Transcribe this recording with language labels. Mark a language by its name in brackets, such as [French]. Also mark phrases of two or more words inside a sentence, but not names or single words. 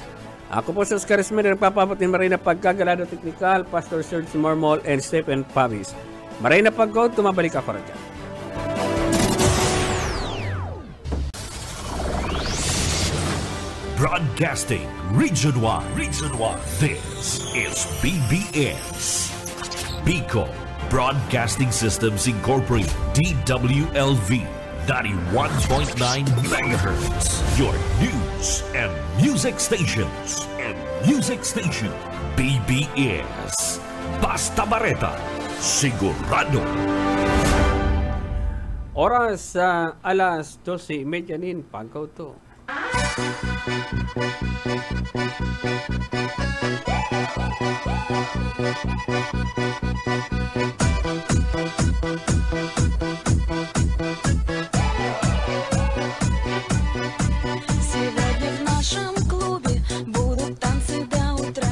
[Bikol] Ako po sa Oscar Esmer, nagpapabot ni Marina Pagkagalado Technical, Pastor Serge Mormol, and Stephen Pavis. Marina Pagkod, tumabalik ako rin dyan. [English] Broadcasting Region 1. This is BBS. Bicol Broadcasting Systems Incorporated. DWLV 91.9 MHz. Your news and music stations. [Bikol] BBS. Basta Bareta. Sigurado. Oras sa alas 12:30 nin pagkauto. [Russian] Сегодня в нашем клубе будут танцы до утра.